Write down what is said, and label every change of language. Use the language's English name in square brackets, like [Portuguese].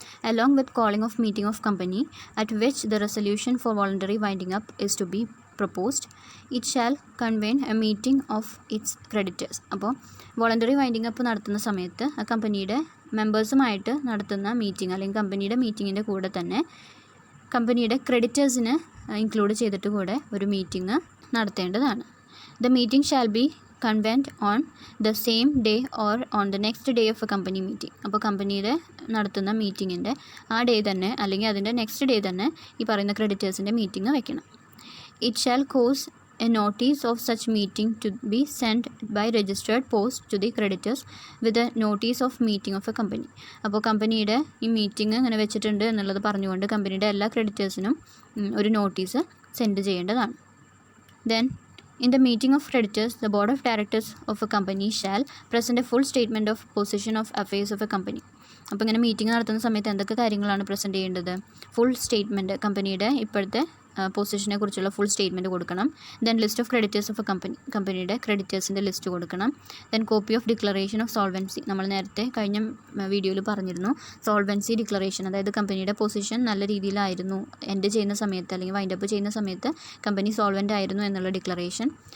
[English] Along with calling of meeting of company at which the resolution for voluntary winding up is to be proposed, it shall convene a meeting of its creditors. [Malayalam] അപ്പോൾ voluntary winding up നടത്തുന്ന സമയത്ത് ആ കമ്പനിയുടെ മെമ്പേഴ്സുമായിട്ട് നടത്തുന്ന meeting അല്ലെങ്കിൽ കമ്പനിയുടെ മീറ്റിങ്ങിൻ്റെ കൂടെ തന്നെ കമ്പനിയുടെ ക്രെഡിറ്റേഴ്സിന് ഇൻക്ലൂഡ് ചെയ്തിട്ട് കൂടെ ഒരു meeting നടത്തേണ്ടതാണ്. [English] The meeting shall be convened on the same day or on the next day of a company meeting. [Malayalam] അപ്പോൾ കമ്പനിയുടെ നടത്തുന്ന മീറ്റിങ്ങിൻ്റെ ആ ഡേ തന്നെ അല്ലെങ്കിൽ അതിൻ്റെ നെക്സ്റ്റ് ഡേ തന്നെ ഈ പറയുന്ന ക്രെഡിറ്റേഴ്സിൻ്റെ മീറ്റിംഗ് വെക്കണം. [English] It shall cause a notice of such meeting to be sent by registered post to the creditors with a notice of meeting of a company. [Malayalam] അപ്പോൾ കമ്പനിയുടെ ഈ മീറ്റിംഗ് ഇങ്ങനെ വെച്ചിട്ടുണ്ട് എന്നുള്ളത് പറഞ്ഞുകൊണ്ട് കമ്പനിയുടെ എല്ലാ ക്രെഡിറ്റേഴ്സിനും ഒരു നോട്ടീസ് സെൻഡ് ചെയ്യേണ്ടതാണ്. [English] Then in the meeting of creditors, the board of directors of a company shall present a full statement of position of affairs of a company. [Malayalam] അപ്പോൾ ഇങ്ങനെ മീറ്റിംഗ് നടത്തുന്ന സമയത്ത് എന്തൊക്കെ കാര്യങ്ങളാണ് പ്രസൻറ്റ് ചെയ്യേണ്ടത്? ഫുൾ സ്റ്റേറ്റ്മെൻറ്റ്, കമ്പനിയുടെ ഇപ്പോഴത്തെ പൊസിഷനെ കുറിച്ചുള്ള ഫുൾ സ്റ്റേറ്റ്മെൻറ്റ് കൊടുക്കണം. [English] then list of creditors of a company, [Malayalam] കമ്പനിയുടെ ക്രെഡിറ്റേഴ്സിൻ്റെ ലിസ്റ്റ് കൊടുക്കണം. Then copy of declaration of solvency, നമ്മൾ നേരത്തെ കഴിഞ്ഞ വീഡിയോയിൽ പറഞ്ഞിരുന്നു സോൾവൻസി ഡിക്ലറേഷൻ, അതായത് കമ്പനിയുടെ പൊസിഷൻ നല്ല രീതിയിലായിരുന്നു എൻഡ് ചെയ്യുന്ന സമയത്ത് അല്ലെങ്കിൽ വൈൻഡപ്പ് ചെയ്യുന്ന സമയത്ത് കമ്പനി സോൾവൻ്റ് ആയിരുന്നു എന്നുള്ള ഡിക്ലറേഷൻ.